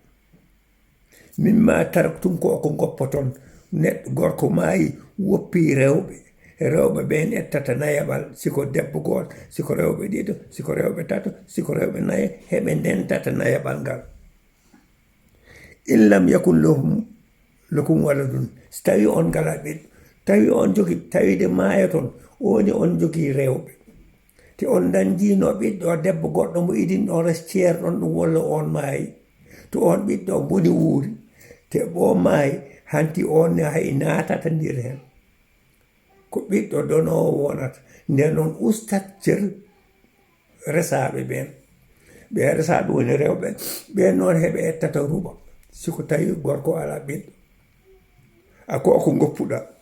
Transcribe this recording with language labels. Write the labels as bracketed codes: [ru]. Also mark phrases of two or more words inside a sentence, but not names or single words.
[ar] مما تركتم [ff] ko goppoton neɗɗo gorko maayi woppi rewɓe ɓen ettata nayaɓal siko debbo goto siko rewɓe ɗiɗo siko rewɓe tato siko rewɓe nayo heɓe ndentata nayaɓal ngal [ar] إن لم يكن لكم ولد [ff] so tawi on ngala ɓiɗɗo tawi on jogi tawide maayoton woni on jogii rewɓe te on dañjino ɓiɗɗo debbo goɗɗo mo idin ɗon res ceerɗon ɗum walla on maayi to on ɓiɗɗo boni wuuri te ɓo maayi hanti on ne hay naatata ndir hen ko ɓiɗɗo donowo wonata nden noon ustat cer resaɓe ɓen ɓe resaɓe woni rewɓe ɓen noon heɓe ettata ruɓa siko tawi gorko ala ɓiɗɗo a ko goppuɗa